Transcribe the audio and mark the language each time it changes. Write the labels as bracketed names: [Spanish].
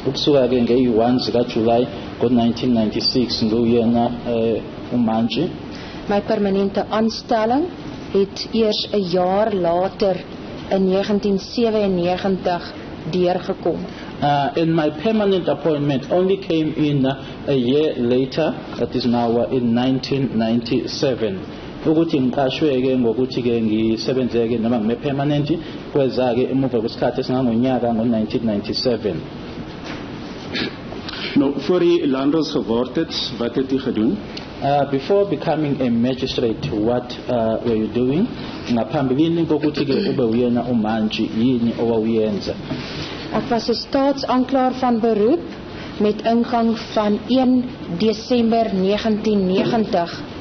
[Zulu] Ukusuka ke nge-1 zika July ngo-1996 nguyena uMantshi. [Afrikaans] My permanente aanstelling het eers 'n jaar later in 1997 deurgekom. [English] And my permanent appointment only came in a year later, that is now in 1997. [Zulu] Ukuthi ngiqashwe-ke ngokuthi-ke ngisebenzeke noma ngime-permanent kweza-ke emuva kwesikhathi esingangonyaka ngo-1997. [Afrikaans] Nou, voor u landros geword het, wat het u gedoen? [English] Before becoming a magistrate, what were you doing? [Zulu] Ngaphambilini kokuthi-ke ube uyena uMantshi, yini owawuyenza? [Afrikaans] Ek was 'n staatsaanklaer van beroep met ingang van 1 Desember 1990.